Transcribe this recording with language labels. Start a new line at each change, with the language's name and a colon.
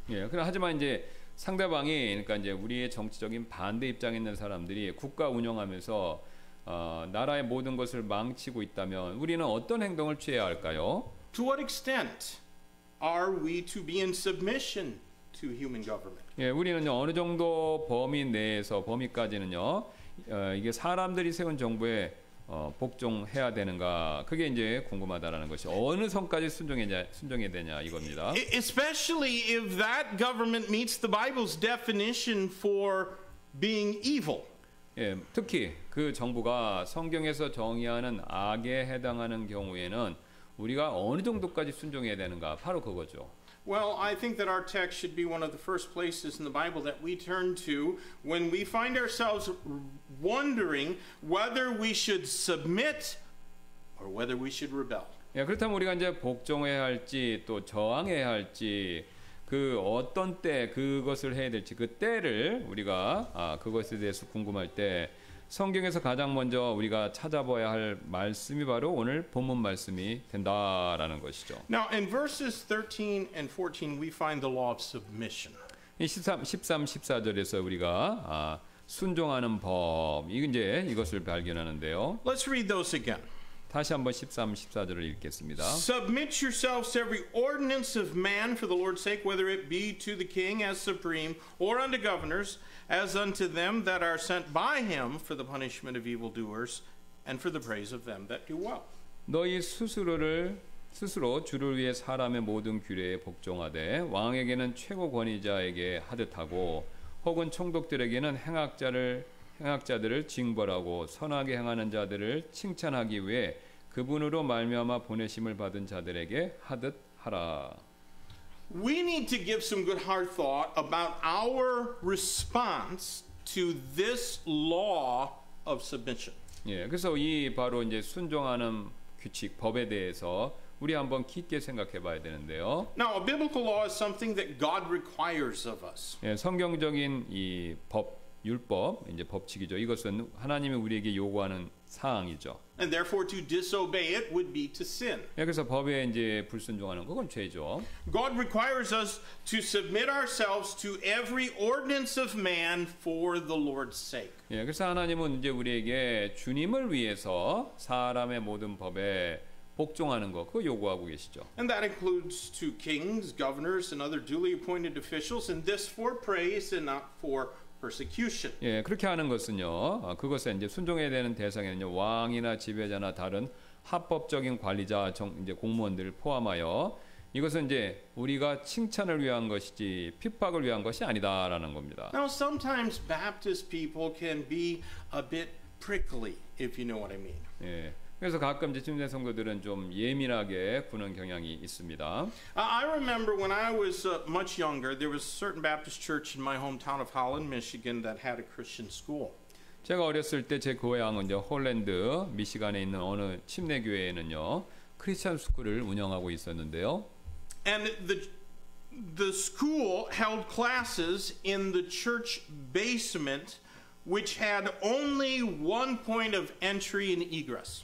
Korean: 예, 하지만 이제 상대방이 그러니까 이제 우리의 정치적인 반대 입장에 있는 사람들이 국가 운영하면서 나라의 모든 것을 망치고 있다면 우리는 어떤 행동을 취해야 할까요?
English: To what extent are we to be in submission to human government?
Korean: 예, 우리는 어느 정도 범위 내에서 범위까지는요. 이게 사람들이 세운 정부에 복종해야 되는가? 그게 이제 궁금하다라는 것이 어느 선까지 순종해야 되냐 이겁니다.
English: Especially if that government meets the Bible's definition for being evil.
Korean: 예, 특히 그 정부가 성경에서 정의하는 악에 해당하는 경우에는 우리가 어느 정도까지 순종해야 되는가? 바로 그거죠.
English: Well, I think that our text should be one of the first places in the Bible that we turn to when we find ourselves wondering whether we should submit or whether we should rebel.
Korean: 예, 그렇다면 우리가 이제 복종해야 할지 또 저항해야 할지 그 어떤 때 그것을 해야 될지 그 때를 우리가 그것에 대해서 궁금할 때 성경에서 가장 먼저 우리가 찾아봐야 할 말씀이 바로 오늘 본문 말씀이 된다라는 것이죠.
English: Now, in verses 13 and 14, we find the law of submission.
Korean: 이 13, 14절에서 우리가 순종하는 법 이것을 발견하는데요.
English: Let's read those again.
Korean: 다시 한번 13, 14절을 읽겠습니다.
English: Submit yourselves to every ordinance of man for the Lord's sake, whether it be to the king as supreme, or unto governors, as unto them that are sent by him for the punishment of evildoers, and for the praise of them that do well.
Korean: 너희 스스로 주를 위해 사람의 모든 규례에 복종하되 왕에게는 최고 권위자에게 하듯 하고 혹은 총독들에게는 행악자들을 징벌하고 선하게 행하는 자들을 칭찬하기 위해 그분으로 말미암아 보내심을 받은 자들에게 하듯 하라.
English: We need to give some good hard thought about our response to this law of submission.
Korean: 예, 그래서 이 바로 이제 순종하는 규칙 법에 대해서 우리 한번 깊게 생각해 봐야 되는데요.
English: Now, a biblical law is something that God requires of us.
Korean: 예, 성경적인 이 율법, 이제 법칙이죠. 이것은 하나님이 우리에게 요구하는 사항이죠.
English: And therefore to disobey it would be to sin.
Korean: 예, 그래서 법에 이제 불순종하는 그건 죄죠.
English: God requires us to submit ourselves to every ordinance of man for the Lord's sake.
Korean: 예, 그래서 하나님은 이제 우리에게 주님을 위해서 사람의 모든 법에 복종하는 거 그거 요구하고 계시죠.
English: And that includes to kings, governors, and other duly appointed officials, and this for praise and not for persecution.
Korean: 예, 그렇게 하는 것은요. 그것에 이제 순종해야 되는 대상에는요. 왕이나 지배자나 다른 합법적인 관리자, 이제 공무원들을 포함하여 이것은 이제 우리가 칭찬을 위한 것이지 핍박을 위한 것이 아니다라는 겁니다.
English: Now, sometimes Baptist people can be a bit prickly, if you know what I mean.
Korean: 예. 그래서 가끔 이제 침례 성도들은 좀 예민하게 구는 경향이 있습니다.
English: I remember when I was much younger, there was a certain Baptist church in my hometown of Holland, Michigan, that had a Christian school.
Korean: 제가 어렸을 때 제 고향은 이제 홀랜드 미시간에 있는 어느 침례 교회에는요 크리스천 스쿨을 운영하고 있었는데요.
English: And the school held classes in the church basement, which had only one point of entry and egress.